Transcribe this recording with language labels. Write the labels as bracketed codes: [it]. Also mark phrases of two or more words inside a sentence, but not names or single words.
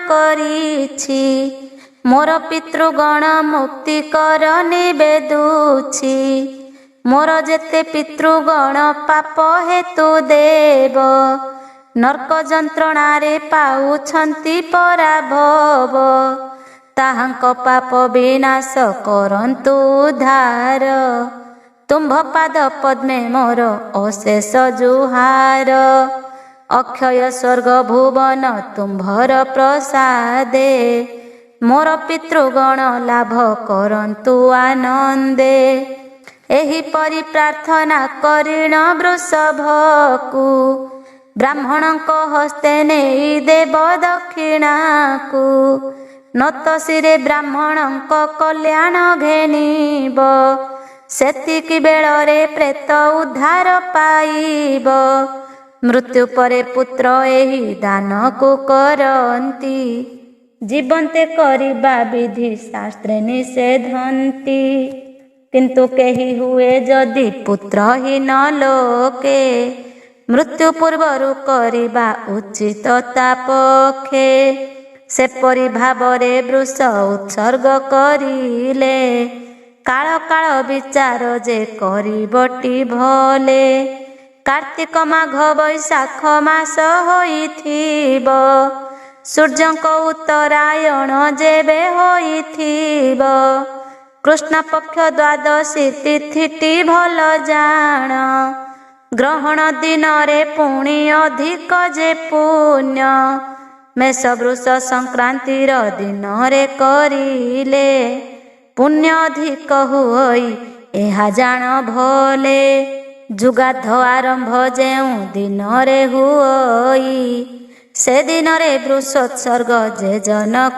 [or] କରିଛି ମୋର ପିତୃଗଣ ମୁକ୍ତି କର ନିବେଦୁଛି ମୋର ଯେତେ ପିତୃଗଣ ପାପ ହେତୁ ଦେବ ନର୍କ ଯନ୍ତ୍ରଣାରେ ପାଉଛନ୍ତି ପରା ଭବ ତାହାଙ୍କ ପାପ ବିନାଶ କରନ୍ତୁ ଉଦ୍ଧାର ତୁମ୍ଭ ପାଦ ପଦ୍ମେ ମୋର ଅଶେଷ ଜୁହାର ଅକ୍ଷୟ ସ୍ୱର୍ଗ ଭୁବନ ତୁମ୍ଭର ପ୍ରସାଦେ ମୋର ପିତୃଗଣ ଲାଭ କରନ୍ତୁ ଆନନ୍ଦେ ଏହି ପରି ପ୍ରାର୍ଥନା କରିଣ ବୃଷଭକୁ ବ୍ରାହ୍ମଣଙ୍କ ହସ୍ତେ ନେଇ ଦେବ ଦକ୍ଷିଣାକୁ ନତ ଶିରେ ବ୍ରାହ୍ମଣଙ୍କ କଲ୍ୟାଣ ଘେନିବ ସେତିକି ବେଳରେ ପ୍ରେତ ଉଦ୍ଧାର ପାଇବ ମୃତ୍ୟୁ ପରେ ପୁତ୍ର ଏହି ଦାନ କୁ କରନ୍ତି ଜୀବନ୍ତେ କରିବା ବିଧି ଶାସ୍ତ୍ରେ ନିଷେଧନ୍ତି କିନ୍ତୁ କେହି ହୁଏ ଯଦି ପୁତ୍ରହୀନ ଲୋକେ ମୃତ୍ୟୁ ପୂର୍ବରୁ କରିବା ଉଚିତ ତାପଖେ ସେପରି ଭାବରେ ବୃଷ ଉତ୍ସର୍ଗ କରିଲେ କାଳ କାଳ ବିଚାର ଯେ କରିବଟି ଭଲେ କାର୍ତ୍ତିକ ମାଘ ବୈଶାଖ ମାସ ହୋଇଥିବ ସୂର୍ଯ୍ୟଙ୍କ ଉତ୍ତରାୟଣ ଯେବେ ହୋଇଥିବ କୃଷ୍ଣ ପକ୍ଷ ଦ୍ୱାଦଶୀ ତିଥିଟି ଭଲ ଜାଣ ଗ୍ରହଣ ଦିନ ରେ ପୁଣି ଅଧିକ ଯେ ପୁଣ୍ୟ ମେଷ ବୃଷ ସଂକ୍ରାନ୍ତିର ଦିନ ରେ କରିଲେ ପୁଣ୍ୟ ଅଧିକ ହୁଇ ଏହା ଜାଣ ଭଲେ ଯୁଗାଧ ଆରମ୍ଭ ଯେଉଁ ଦିନ ରେ ହୁଇ ସେ ଦିନ ରେ ବୃଷୋତ୍ସର୍ଗ ଯେ ଜନ